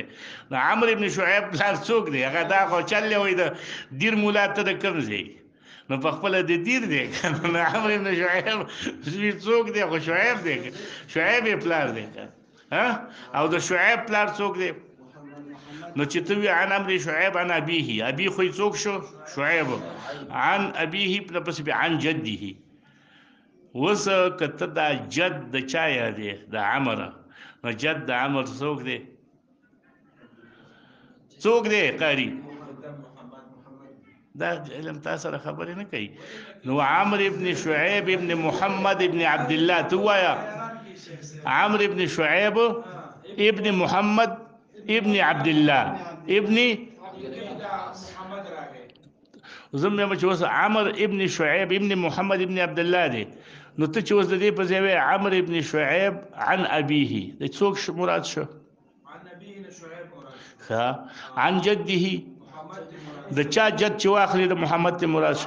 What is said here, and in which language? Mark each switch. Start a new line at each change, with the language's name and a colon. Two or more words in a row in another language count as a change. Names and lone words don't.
Pashto: د عمرو ابن شعیب پلار څوک دی؟ هغه دا خو چل وي د دیر مولا ته د کوم ځای، نو په خپل د دیر دی کنه. نو عمرو ابن شعیب څوک دی؟ خو شعیب دی، شعیب پلار دی کنه. او د شعیب پلار څوک دی؟ نو چې ته وی
Arabic: عن عمرو شعیب عن ابيه،
Pashto: ابي خو څوک شو؟ شعیب.
Arabic: عن ابيه
Pashto: پس به
Arabic: عن جده.
Pashto: وس کته دا جد د چا دی؟ د عمر. نو جد د عمر څوک دی؟ څوک دی قاری؟ دا علم تاسو سره خبرې نه کوي. نو عمرو ابن شعیب ابن محمد ابن عبد الله، تو وایا عمرو ابن شعیب ابن محمد ابن عبد الله ابن زمه چې وس عمرو ابن شعیب ابن محمد ابن عبد الله دی، نو ته چې وس د دې په ځای عمرو ابن شعیب
Arabic: عن ابيه،
Pashto: د څوک مراد شو؟
Arabic: عن ابيه
Pashto: شعیب مراد. ها
Arabic: عن جده،
Pashto: د چا جد چې واخلي د محمد ته مراد شو؟